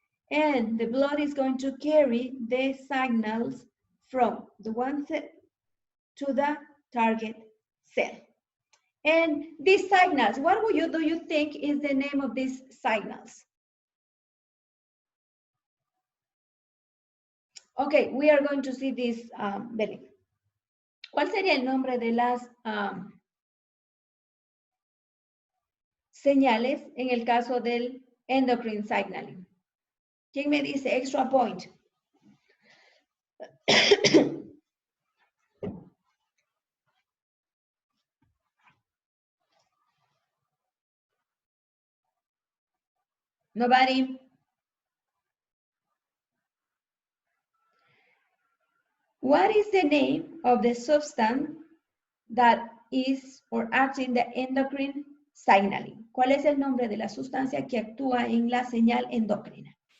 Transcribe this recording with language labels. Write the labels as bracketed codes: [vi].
[en] And the blood is going to carry the signals from the one cell to the target cell. And these signals, what do you think is the name of these signals? Okay, we are going to see this, Belén. [es] ¿Cuál sería el nombre de las señales en el caso del endocrine signaling? ¿Quién me dice [en] extra point? Nobody? What is the name of the substance that is or acts in the endocrine signaling? [es] ¿Cuál es el nombre de la sustancia que actúa en la señal endocrina?